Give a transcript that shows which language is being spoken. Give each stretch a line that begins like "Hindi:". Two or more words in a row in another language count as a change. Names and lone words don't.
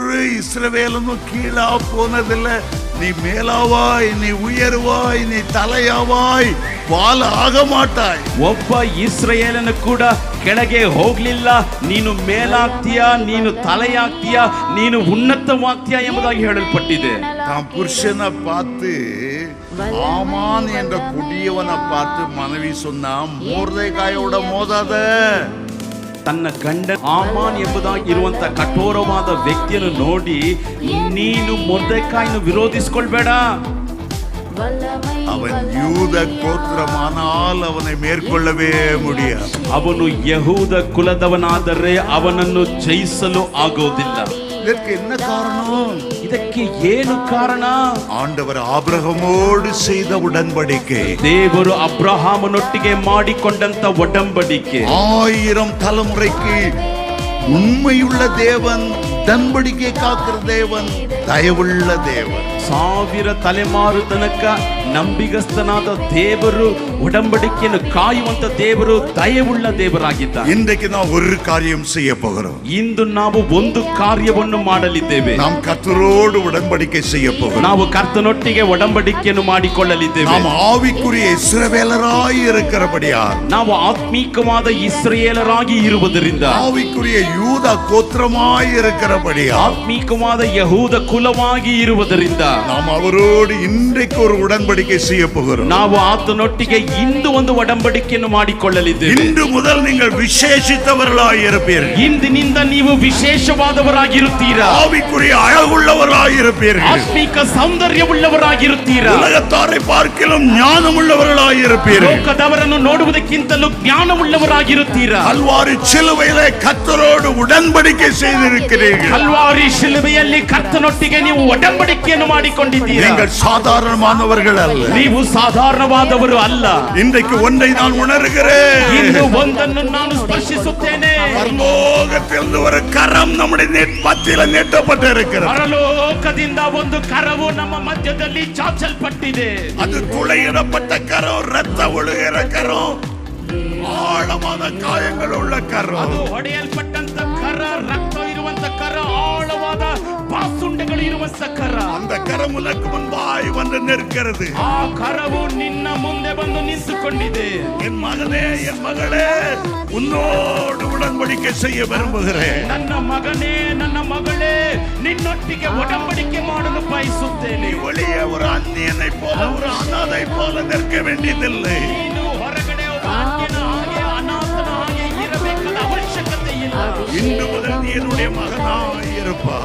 Tamil: இஸ்ரவேலும் கீழா போனதில்ல. நீ மேலாவாய், நீ உயர்வாய், நீ தலையாவாய், வால ஆக மாட்டாய்.
Kannada: ಒಬ್ಬ ಇಸ್ರಾಯೇಲನು ಕೂಡ ಕೆಳಗೆ ಹೋಗ್ಲಿಲ್ಲ. ನೀನು ಮೇಲಾಗ್ತೀಯ, ನೀನು ತಲೆಯಾಗ್ತೀಯ, ನೀನು ಉನ್ನತವಾಗ್ತೀಯ ಎಂಬುದಾಗಿ ಹೇಳಲ್ಪಟ್ಟಿದೆ.
Tamil: தாம் புருஷனை பார்த்து ஆமான் என்ற கொடியவனை பார்த்து மனைவி சொன்னா, மொர்தெகாயோட மோதாத.
Kannada: ತನ್ನ ಗಂಡ ಆಮಾನ್ ಎಂಬುದಾಗಿ ಇರುವಂತ ಕಠೋರವಾದ ವ್ಯಕ್ತಿಯನ್ನು ನೋಡಿ, ನೀನು ಮೊರ್ದೆಕಾಯಿಯನ್ನು ವಿರೋಧಿಸಿಕೊಳ್ಬೇಡ.
Tamil: அவன் யூத கோத்திரமானால் அவனை மேற்கொள்ளவே முடியாது.
Kannada: ಅವನು ಯಹೂದ ಕುಲದವನಾದರೆ ಅವನನ್ನು ಜಯಿಸಲು ಆಗೋದಿಲ್ಲ.
Tamil: இதற்கு என்ன காரணம்?
Kannada: ಇದಕ್ಕೆ ಏನು ಕಾರಣ?
Tamil: ஆண்டவர் ஆபிரகாமோடு செய்த உடன்படிக்கை,
Kannada: ದೇವರು ಅಬ್ರಹಾಮನೊಟ್ಟಿಗೆ ಮಾಡಿಕೊಂಡಂತ ಒಡಂಬಡಿಕೆ,
Tamil: 1000 தலைமுறைக்கு உண்மையுள்ள தேவன், உடன்படிக்கை காக்கிற தேவன், தயவுள்ள தேவன்.
Kannada: 1000 ತಲೆಮಾರು ತನಕ ನಂಬಿಗಸ್ತನಾದ ದೇವರು, ಒಡಂಬಡಿಕೆಯನ್ನು ಕಾಯುವಂತ ದೇವರು, ದಯವುಳ್ಳ ದೇವರಾಗಿದ್ದಾರೆ.
Tamil: இன்றைக்கு நாம் ஒரு காரியம் செய்ய போகிறோம்.
Kannada: ಇಂದು ನಾವು ಒಂದು ಕಾರ್ಯವನ್ನು ಮಾಡಲಿದ್ದೇವೆ.
Tamil: நாம் கர்த்தரோடு உடன்படிக்கை செய்ய போகிறோம்.
Kannada: ನಾವು ಕರ್ತನೊಟ್ಟಿಗೆ ಒಡಂಬಡಿಕೆಯನ್ನು ಮಾಡಿಕೊಳ್ಳಲಿದ್ದೇವೆ.
Tamil: நாம் ಆವಿக்குரிய ಇಸ್ರಾಯೇಲರಾಗಿ இருக்கிறபடியால்,
Kannada: ನಾವು ಆತ್ಮೀಕವಾದ ಇಸ್ರಾಯೇಲರಾಗಿ ಇರುವುದರಿಂದ,
Tamil: ஆவிக்குரிய யூத கோத்திரமாய் இருக்கிறபடியால்,
Kannada: ಆತ್ಮೀಕವಾದ ಯಹೂದ ಕುಲವಾಗಿ ಇರುವುದರಿಂದ,
Tamil: நாம் அவரோடு இன்றைக்கு ஒரு உடன்படிக்கை செய்ய போகிறோம்.
Kannada: ನಾವು ಆತನೊಟ್ಟಿಗೆ ಇಂದು ಒಂದು ಒಡಂಬಡಿಕೆಯನ್ನು ಮಾಡಿಕೊಳ್ಳಲಿದ್ದೇವೆ.
Tamil: இன்று முதல் நீங்கள் விசேஷித்தவர்களாய் இருப்பீர்கள்.
Kannada: ಇಂದಿನಿಂದ ನೀವು ವಿಶೇಷವಾದವರಾಗಿರುತ್ತೀರಾ.
Tamil: ஆவிக்குரிய அழகுள்ளவர்களாய் இருப்பீர்கள்.
Kannada: ಆತ್ಮಿಕ ಸೌಂದರ್ಯವುಳ್ಳವರಾಗಿರುತ್ತೀರಾ.
Tamil: உலகத்தாரை பார்க்கிலும் ஞானமுள்ளவர்களாய் இருப்பீர்கள்.
Kannada: ಲೋಕದವರನ್ನು ನೋಡುವುದಕ್ಕಿಂತಲೂ ಜ್ಞಾನವುಳ್ಳವರಾಗಿರುತ್ತೀರಾ.
Tamil: கல்வாரி சிலுவையிலே கர்த்தரோடு உடன்படிக்கை செய்திருக்கிறீர்கள்.
Kannada: ಕಲ್ವಾರಿ ಶಿಲುಬೆಯಲ್ಲಿ ಕರ್ತನೊಟ್ಟಿಗೆ ನೀವು ಒಡಂಬಡಿಕೆಯನ್ನು ಮಾಡಿಕೊಂಡಿದ್ದೀರಾ.
Tamil: நீங்கள் சாதாரணமானவர்கள் அல்ல.
Kannada: ನೀವು ಸಾಧಾರಣವಾದವರು ಅಲ್ಲ.
Tamil: இன்றைக்கு ஒன்றை நான் உணர்கிறேன்.
Kannada: ಇಂದು ಒಂದನ್ನು ನಾನು ಸ್ಪರ್ಶಿಸುತ್ತೇನೆ.
Tamil: பரலோகத்திலிருந்து ஒரு கரம் நம்முடைய மத்தியில் நீட்டப்பட்டிருக்கிறது.
Kannada: ಪರಲೋಕದಿಂದ ಒಂದು ಕರವು ನಮ್ಮ ಮಧ್ಯದಲ್ಲಿ ಚಾಚಲ್ಪಟ್ಟಿದೆ.
Tamil: அது துளையிடப்பட்ட கரம், ரத்த ஒழுகிற கரம், ஆழமான காயங்கள் உள்ள கரம்.
Kannada: ಅದು ಹೊಡೆಯಲ್ಪಟ್ಟಂತ ಕರ, ರಕ್ತ ಇರುವಂತ ಕರ, ಆಳವಾದ ಬಾಸುಂಡೆಗಳು ಇರುವಂತ ಕರ.
Tamil: அந்த கரம் உனக்கு முன்பாய் வந்து நிற்கிறது.
Kannada: ಆ ಕರವು ನಿನ್ನ ಮುಂದೆ ಬಂದು ನಿಂತುಕೊಂಡಿದೆ.
Tamil: என் மகனே, என் மகளே, உன்னோடு உடன்படிக்கை செய்ய விரும்புகிறேன்.
Kannada: ನನ್ನ ಮಗನೇ, ನನ್ನ ಮಗಳೇ, ನಿನ್ನೊಟ್ಟಿಗೆ ಒಡಂಬಡಿಕೆ ಮಾಡಲು ಬಯಸುತ್ತೇನೆ.
Tamil: நீ வெளியே ஒரு அந்நியனை போல, ஒரு அனாதை போல நிற்க வேண்டியதில்லை.
Kannada: ನೀನು ಹೊರಗಡೆ ಒಬ್ಬ ಅನ್ಯನ ಹಾಗೆ, ಅನಾಥನ ಹಾಗೆ ಇರಬೇಕಾದ ಅವಶ್ಯಕತೆ ಇಲ್ಲ.
Tamil: இன்று முதல் நீ என்னுடைய மகனாய் இருப்பாய்.